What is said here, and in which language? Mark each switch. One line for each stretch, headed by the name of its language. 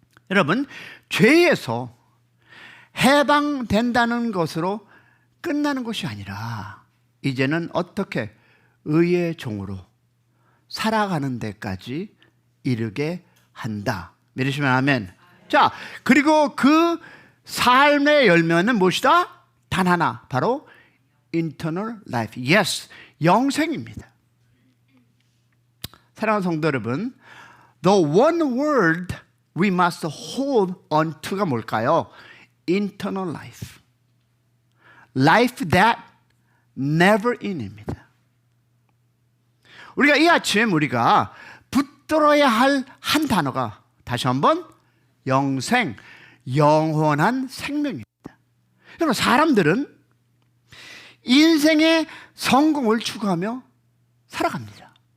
Korean: 여러분, 죄에서 해방된다는 것으로 끝나는 것이 아니라 이제는 어떻게 의의 종으로 살아가는 데까지 이르게 한다. 믿으시면 아멘. 자, 그리고 그 삶의 열매는 무엇이다? 단 하나, 바로
English: eternal life.
Korean: Yes, 영생입니다. 사랑하는 성도 여러분,
English: the one word we must hold on to가
Korean: 뭘까요?
English: eternal life. Life that never end입니다.
Korean: 우리가 이 아침 우리가 붙들어야 할 한 단어가 다시 한번 영생, 영원한 생명입니다. 여러분, 사람들은 인생의 성공을 추구하며 살아갑니다.